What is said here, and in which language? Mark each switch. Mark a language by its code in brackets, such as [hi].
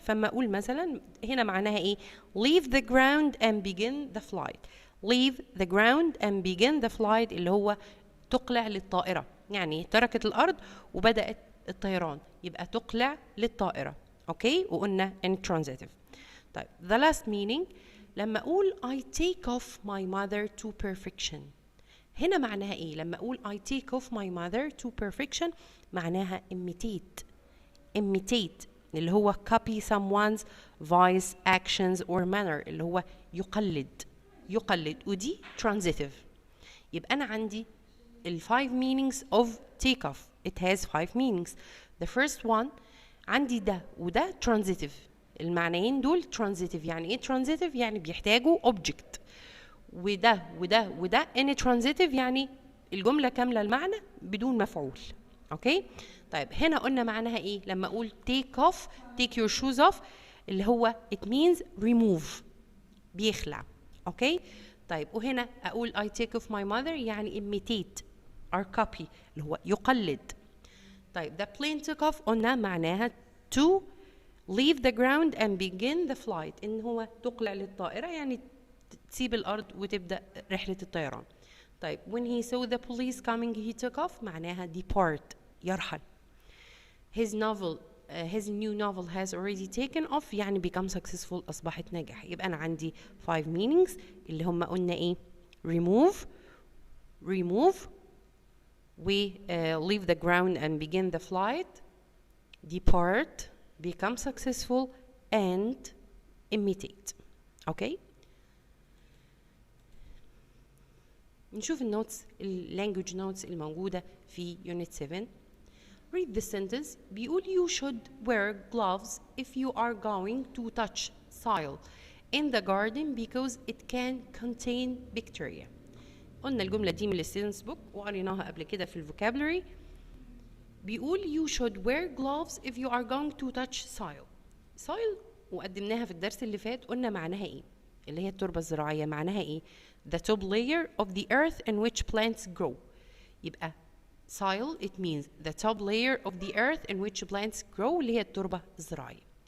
[ar] فما اقول مثلا هنا معناها ايه؟ [en] leave the ground and begin the flight. leave the ground and begin the flight [ar] اللي هو تقلع للطائرة. يعني تركت الأرض وبدأت الطيران. يبقى تقلع للطائرة. أوكي. وقلنا [en] in transitive. [ar] طيب [en] the last meaning. [ar] لما أقول [en] I take off my mother to perfection. [ar] هنا معناها إيه؟ لما أقول [en] I take off my mother to perfection [ar] معناها [en] imitate. imitate اللي هو copy someone's voice, actions or manner [ar] اللي هو يقلد. ودي [en] transitive. [ar] يبقى أنا عندي [en] ال 5 meanings of take off. It has 5 meanings. The first one [ar] عندي ده وده [en] transitive. [ar] المعنيين دول transitive. يعني ايه transitive؟ يعني بيحتاجوا object. وده وده وده intransitive يعني الجملة كاملة المعنى بدون مفعول. اوكي؟ طيب هنا قلنا معناها ايه؟ لما اقول take off [en] take your shoes off [ar] اللي هو [en] it means remove [ar] بيخلع. اوكي؟ طيب وهنا اقول [en] I take off my mother [ar] يعني [en] imitate or copy [ar] اللي هو يقلد. طيب [en] the plane took off [ar] قلنا معناها [en] to leave the ground and begin the flight [ar] ان هو تقلع للطائرة يعني تسيب الأرض وتبدأ رحلة الطيران. طيب [en] when he saw the police coming he took off [ar] معناها [en] depart [ar] يرحل. [en] His new novel has already taken off [ar] يعني [en] become successful [ar] أصبحت ناجح. يبقى أنا عندي 5 meanings اللي هم قلنا إيه؟ [en] remove we leave the ground and begin the flight, depart become successful and imitate. okay. [ar] نشوف النوتس اللانجوج نوتس الموجودة في Unit 7. [en] Read the sentence. [ar] بيقول [en] you should wear gloves if you are going to touch soil in the garden because it can contain bacteria. [ar] قلنا الجملة دي من الستودنتس بوك وقريناها قبل كده في الفوكابلري. بيقول [en] you should wear gloves if you are going to touch soil. [ar] soil وقدمناها في الدرس اللي فات قلنا معناها ايه؟ اللي هي التربة الزراعية. معناها ايه؟ [en] the top layer of the earth in which plants grow. يبقى soil it means the top layer of the earth in which plants grow [ar] اللي هي التربة الزراعية.